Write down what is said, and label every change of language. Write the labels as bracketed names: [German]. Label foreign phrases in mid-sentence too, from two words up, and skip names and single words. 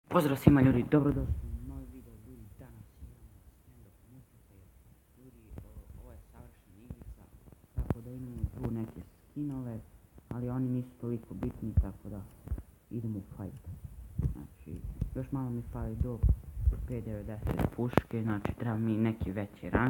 [Croatian] Pozdrav svima ljudi, dobrodošli u novi video ljudi, danas imamo [English] stand-up multiplayer. [Croatian] Ljudi, ovo je savršena igrica, tako da imamo tu neke skinove, ali oni nisu toliko bitni, tako da idemo u fight. Znači, još malo mi fali do P90 puške, znači treba mi neki veći rank.